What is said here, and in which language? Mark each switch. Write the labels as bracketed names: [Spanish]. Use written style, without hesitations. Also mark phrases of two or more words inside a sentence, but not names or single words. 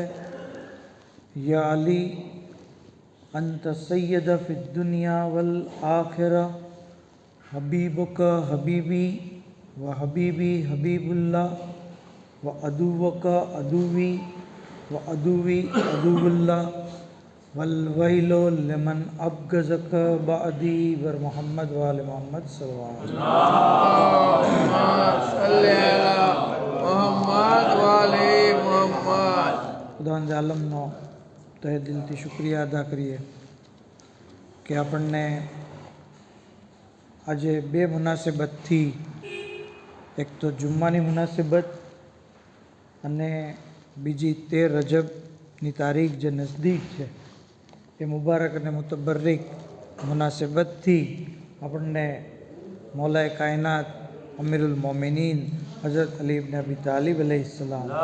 [Arabic] يا علي أنت سيد في الدنيا والآخرة حبيبك حبيبي وحبيبي حبيب الله وعدوك عدوي وعدوي عدو الله والويل لمن أبغضك بعدي ورمحمد وآل محمد صلى الله عليه وسلم. اللهم صل على محمد وآل محمد. [Gujarati] ખુદાવંદ આલમનો તહે દિલથી શુક્રિયા અદા કરીએ કે આપણને આજે બે મુનાસિબતથી, એક તો જુમ્માની મુનાસિબત અને બીજી 13 રજબની તારીખ જે નજદીક છે એ મુબારક અને મુતબર્રિક મુનાસિબતથી આપણને મૌલાએ કાયનાત અમીરુલ મોમિનીન હઝરત અલી ઇબ્ન અબી તાલિબ અલૈહિસ્સલામ